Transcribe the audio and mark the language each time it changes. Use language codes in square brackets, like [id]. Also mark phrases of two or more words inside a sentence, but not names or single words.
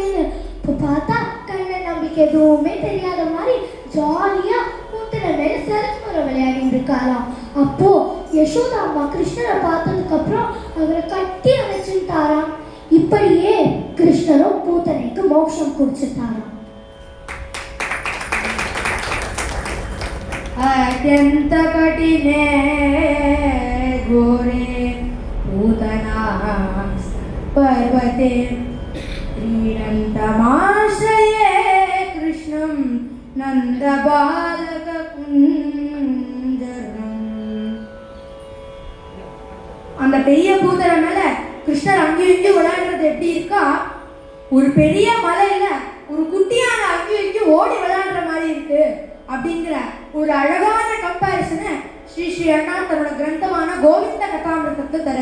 [ta] இப்போ பார்த்தா கண்ணன் நம்பிக்கை எதுவுமே தெரியாத மாதிரி ஜாலியா பூத்தனை மேல சரஸ்வரம் விளையாடிட்டு இருக்காராம். அப்போ யசோதா அம்மா கிருஷ்ணரை பார்த்ததுக்கு அப்புறம் அவரை கட்டி அணைச்சுட்டாராம். இப்படியே கிருஷ்ணரும் பூத்தனைக்கு மோட்சம் கொடுத்துட்டாராம். [sa] अत्यंत कठिने घोरे पूतना पर्वते क्रीडन्तमाश्रये कृष्णं नन्दबालककुञ्जरम्. [ta] அந்த பெரிய பூதரை மேல கிருஷ்ணர் அங்கேயும் இங்கேயும் விளையாடுறது எப்படி இருக்கா, ஒரு பெரிய மலையில ஒரு குட்டியான அங்கேயும் இங்கேயும் ஓடி விளையாடுற மாதிரி இருக்கு அப்படிங்கிற ஒரு அழகான கம்பேரிசனை ஸ்ரீ அண்ணா தன்னோட கிரந்தமான கோவிந்த கதாமிருதத்தை தர.